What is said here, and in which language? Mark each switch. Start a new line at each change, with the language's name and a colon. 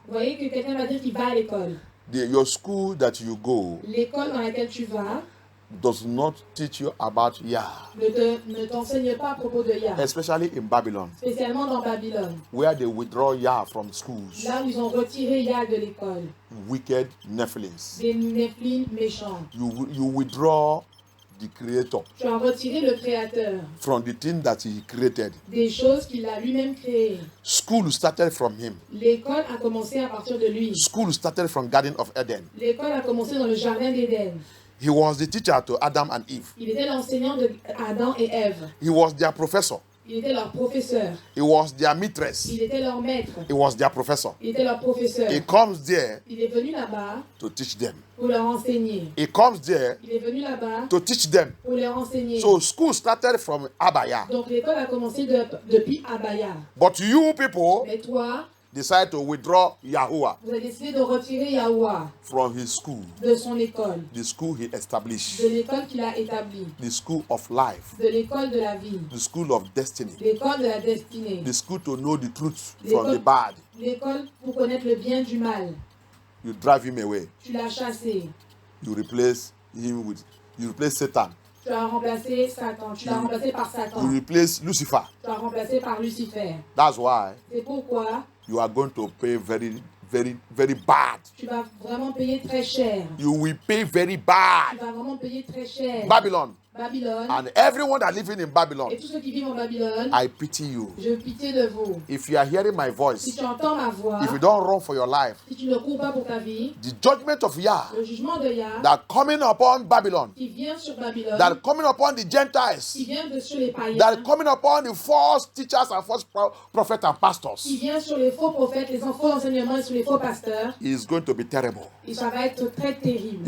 French: Vous voyez que quelqu'un va dire qu'il va à l'école.
English: Your school that you go
French: L'école dans laquelle tu vas
English: does not teach you about Yah.
French: ne t'enseigne pas à propos de Yah.
English: Especially in Babylon,
French: Spécialement dans Babylone.
English: where they withdraw Yah from schools.
French: Là où ils ont retiré Yah de l'école.
English: Wicked Nephilims.
French: Des Néphilim méchants.
English: You withdraw the Creator
French: Tu as retiré le Créateur.
English: from the thing that He created.
French: Des choses qu'il a lui-même créées.
English: School started from Him.
French: L'école a commencé à partir de lui.
English: School started from Garden of Eden.
French: L'école a commencé dans le jardin d'Éden.
English: He was the teacher to Adam and Eve.
French: Il était l'enseignant de Adam et Ève.
English: He was their professor.
French: Il était leur professeur.
English: He was their mistress.
French: Il était leur maître.
English: He was their professor.
French: Il était leur professeur.
English: He comes there
French: Il est venu là-bas
English: to teach them.
French: pour leur enseigner.
English: He comes there
French: Il est venu là-bas
English: to teach them.
French: pour leur enseigner.
English: So school started from Abaya.
French: Donc l'école a commencé depuis Abaya.
English: But you people
French: Mais toi,
English: decide to withdraw Yahuwah
French: vous avez décidé de retirer Yahuwah
English: from his school,
French: de son école,
English: the school he established,
French: de l'école qu'il a établie,
English: the school of life,
French: de l'école de la vie,
English: the school of destiny,
French: l'école de la destinée,
English: the school to know the truth from the bad.
French: l'école pour connaître le bien du mal.
English: You drive him away.
French: Tu l'as chassé.
English: You replace Satan.
French: Tu as remplacé Satan. Tu l'as remplacé par Satan.
English: You replace Lucifer.
French: Tu as remplacé par Lucifer.
English: That's why
French: C'est pourquoi
English: you are going to pay very, very, very bad.
French: tu vas vraiment payer très cher.
English: You will pay very
French: Tu
English: bad.
French: vas vraiment payer très cher.
English: Babylon
French: Babylone
English: and everyone that living in Babylon,
French: et tous ceux qui vivent en Babylone,
English: I pity you.
French: je pitié de vous.
English: If you are hearing my
French: Si
English: voice,
French: tu entends ma voix,
English: if you don't run for your life,
French: si tu ne cours pas pour ta vie,
English: the judgment of Yah
French: le jugement de Yah
English: that coming upon Babylon,
French: qui vient sur Babylone,
English: that coming upon the
French: qui
English: Gentiles,
French: vient sur les païens,
English: that coming upon the false teachers and false prophets and
French: qui
English: pastors,
French: vient sur les faux prophètes, les faux enseignements et sur les faux pasteurs,
English: is going to be terrible.
French: et ça va être très terrible.